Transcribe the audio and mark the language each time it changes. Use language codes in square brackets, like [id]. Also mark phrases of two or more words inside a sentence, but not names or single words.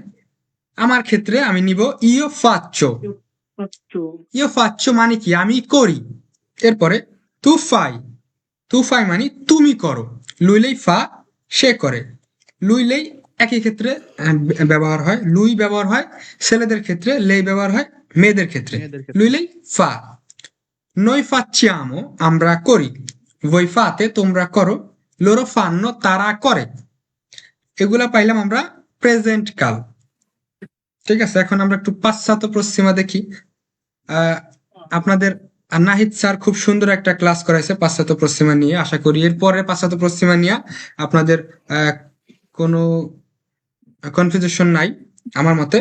[bn] আমার ক্ষেত্রে আমি নিব [it] io faccio. io faccio [bn] মানে কি? আমি করি। এরপরে [it] tu fai, tu fai [bn] মানে তুমি করো। [it] luilei fa, [bn] সে করে। লুইলেই একই ক্ষেত্রে ব্যবহার হয়, লুই ব্যবহার হয় ছেলেদের ক্ষেত্রে, লেই ব্যবহার হয় মেয়েদের ক্ষেত্রে। মেয়েদের ক্ষেত্রে। [it] luilei fa, noi facciamo [bn] আমরা করি, [it] voi fate [bn] তোমরা করো, [it] loro fanno [bn] তারা করে। এগুলা পাইলাম আমরা প্রেজেন্ট কাল। ঠিক আছে, এখন আমরা একটু পাশ্চাত্য পশ্চিমা দেখি। আপনাদের নাহিদ স্যার খুব সুন্দর একটা ক্লাস করাইছে পাশ্চাত্য পশ্চিমা নিয়ে। আশা করি এরপরে পাশ্চাত্য পশ্চিমা নিয়ে আপনাদের কোনো কনফিউশন নাই আমার মতে।